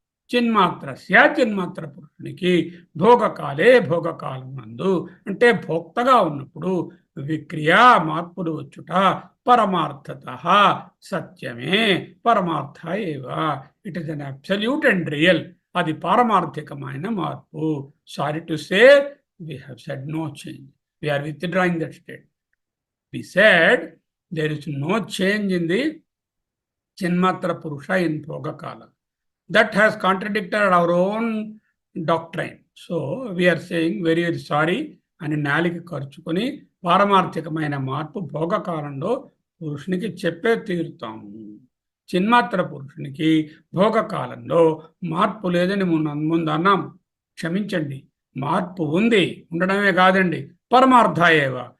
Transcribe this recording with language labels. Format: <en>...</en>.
<te>చిన్మాత్ర పురుషునికి భోగకాలే భోగకాలమునందు అంటే భోక్తగా ఉన్నప్పుడు విక్రియ మార్పులు వచ్చుట పరమార్థత సత్యమే,</te> <sa>పరమార్థ ఏవ.</sa> <en>It is an absolute and real.</en> <te>అది పారమార్థికమైన మార్పు.</te> <en>Sorry to say, we have said no change. We are withdrawing that state. We said there is no change in the Chinmatra Purusha in Bhogakala. That has contradicted our own doctrine. So we are saying very, very sorry</en> <te>అని నాలిక ఖర్చుకొని పారమార్థికమైన మార్పు భోగకాలంలో పురుషునికి చెప్పే తీరుతాము. చిన్మాత్ర పురుషునికి భోగకాలంలో మార్పు లేదని ముందు అన్నాం. క్షమించండి, మార్పు ఉంది, ఉండడమే కాదండి,</te> <sa>పరమార్థ ఏవ.</sa>